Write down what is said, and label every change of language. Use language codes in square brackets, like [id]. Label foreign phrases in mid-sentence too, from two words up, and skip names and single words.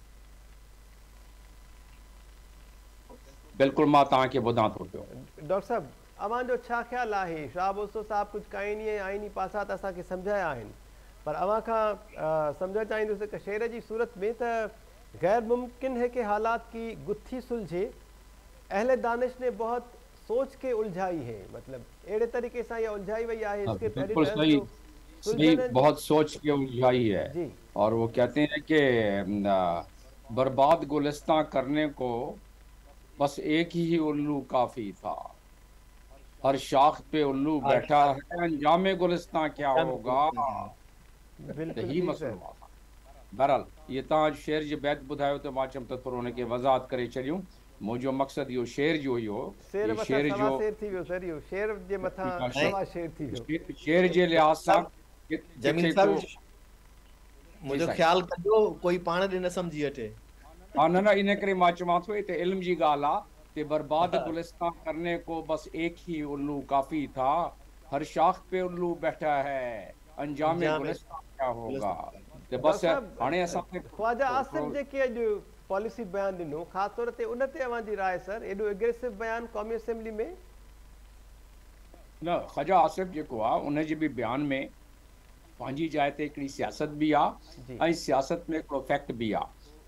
[sd] बिल्कुलु, मां तव्हांखे ॿुधां थो पियो। डॉक्टर साहब, अव्हांजो छा ख़्यालु आहे? शहाब ओसो साहब कुझु काइनी ऐं आइनी पासा त असांखे सम्झाया आहिनि, पर अव्हां खां सम्झणु चाहींदुसि त शहर जी सूरत में त [ur] غیر ممکن ہے کہ حالات کی گتھی سلجھے، اہلِ دانش نے بہت سوچ کے الجھائی ہے, [sd] मतलब अहिड़े तरीक़े सां इहा उलझाई वई आहे। [ur] بالکل صحیح، بہت سوچ کے الجھائی ہے. اور وہ کہتے ہیں کہ برباد گلستاں کرنے کو بس ایک ہی الو کافی تھا، ہر شاخ پہ الو بیٹھا ہے، انجامِ گلستاں کیا ہوگا، یہی مسئلو. [sd] बहरहाल ये तव्हां शेर जे बैत ॿुधायो त मां चयमि त थोरो हुनखे वज़ाहत करे छॾियूं। मुंहिंजो मक़सदु इहो शेर जो हुयो, शेर जे लिहाज़ सां मुंहिंजो ख़्यालु कजो कोई पाण ॾे न सम्झी अचे। हा न इन करे मां चवां थो हिते इल्म जी ॻाल्हि आहे कि [ur] برباد گلستاں کرنے کو بس ایک ہی الو کافی تھا، ہر شاخ پہ الو بیٹھا ہے، انجامِ گلستاں کیا ہوگا. [sd] बस हाणे असां ख्वाजा आसिफ जेके अॼु पॉलिसी बयान ॾिनो, ख़ासि तौर ते उन ते अव्हांजी राय सर? एॾो एग्रेसिव बयान क़ौमी असेंबली में न, ख्वाजा आसिफ जेको आहे उन जे बि बयान में पंहिंजी जाइ ते हिकिड़ी सियासत बि आहे ऐं सियासत में हिकिड़ो फैक्ट बि आहे।